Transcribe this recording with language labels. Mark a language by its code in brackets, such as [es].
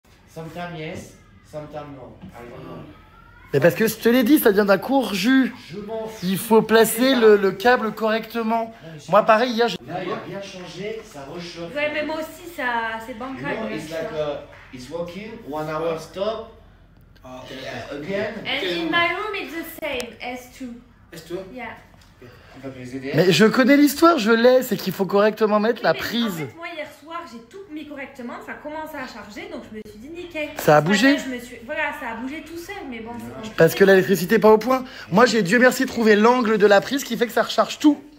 [en] Sometimes yes, sometimes no. I don't know. [fr] Mais parce que je te l'ai dit, ça vient d'un court jus. Je m'en fous. Il faut placer le câble correctement. Moi, pareil, hier, j'ai... Là, il n'y a rien changé, ça rechauffe. Ouais, mais moi aussi, ça, c'est bancal. [en] You know, it's like it's working, 1 hour stop. Again. And in my room, it's the same, S2. S2? Yeah. [fr] On va les aider. Mais je connais l'histoire, je l'ai. C'est qu'il faut correctement mettre la Mais prise. En fait, moi, hier soir, j'ai tout mis correctement. Ça a commencé à charger, donc je me suis dit nickel. Ça a bougé. Voilà, ça a bougé tout seul, mais bon, c'est compliqué. Parce que l'électricité n'est pas au point. Moi, j'ai, Dieu merci, trouvé l'angle de la prise qui fait que ça recharge tout.